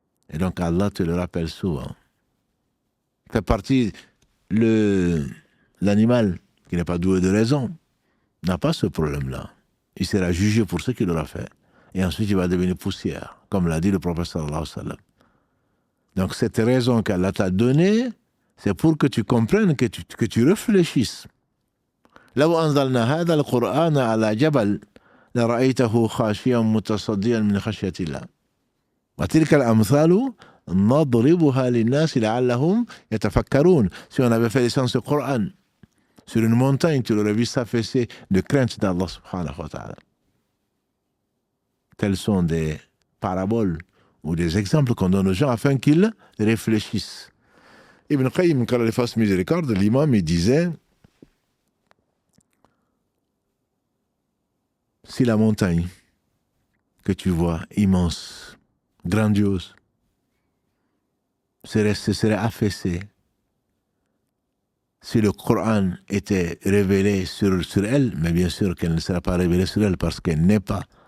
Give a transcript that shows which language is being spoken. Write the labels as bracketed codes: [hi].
[fr] Et donc Allah te le rappelle souvent. Fait partie, l'animal qui n'est pas doué de raison n'a pas ce problème-là. Il sera jugé pour ce qu'il aura fait. Et ensuite, il va devenir poussière, comme l'a dit le prophète sallallahu alayhi wa sallam. Donc, cette raison qu'Allah t'a donnée, c'est pour que tu comprennes, que tu réfléchisses. [ar] لو أنزلنا هذا القرآن على جبل لرأيته خاشعا متصدعا من خشية الله وتلك الأمثال نضربها للناس لعلهم يتفكرون. [fr] Si on avait fait descendre ce Coran sur une montagne, tu l'aurais vu s'affaisser de crainte d'Allah subhanahu wa ta'ala. Tels sont des paraboles ou des exemples qu'on donne aux gens afin qu'ils réfléchissent. Ibn Qayyim, quand il fasse miséricorde, l'imam, il disait, si la montagne que tu vois, immense, grandiose, se serait affaissée, si le Coran était révélé sur elle, mais bien sûr qu'elle ne sera pas révélée sur elle parce qu'elle n'est pas